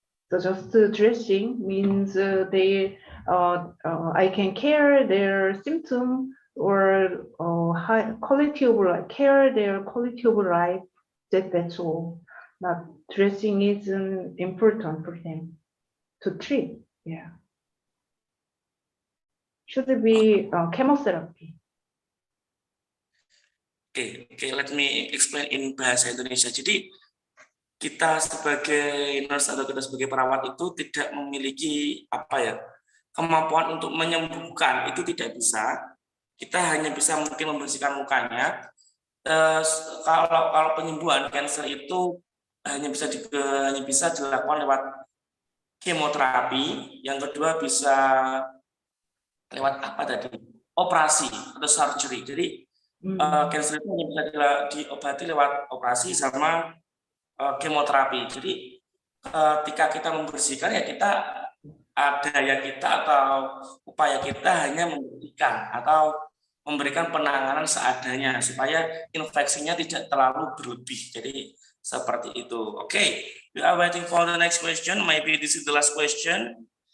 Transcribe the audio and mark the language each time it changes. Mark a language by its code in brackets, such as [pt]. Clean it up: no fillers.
[en] So just dressing means I can care their symptom or high quality of life, care their quality of life. That's all. Not dressing isn't important for them to treat. Yeah, should be chemotherapy. Okay, let me explain in bahasa Indonesia. [id] Jadi kita sebagai nurse atau kita sebagai perawat itu tidak memiliki kemampuan untuk menyembuhkan, itu tidak bisa. Kita hanya bisa mungkin membersihkan mukanya. Kalau penyembuhan kanker itu hanya bisa dilakukan lewat kemoterapi. Yang kedua bisa lewat operasi atau surgery. Jadi kanker itu hanya bisa diobati lewat operasi sama kemoterapi. Jadi ketika kita membersihkan ya daya kita atau upaya kita hanya membersihkan atau memberikan penanganan seadanya supaya infeksinya tidak terlalu berlebih. Jadi seperti itu. [en] Okay, we are waiting for the next question. Maybe this is the last question.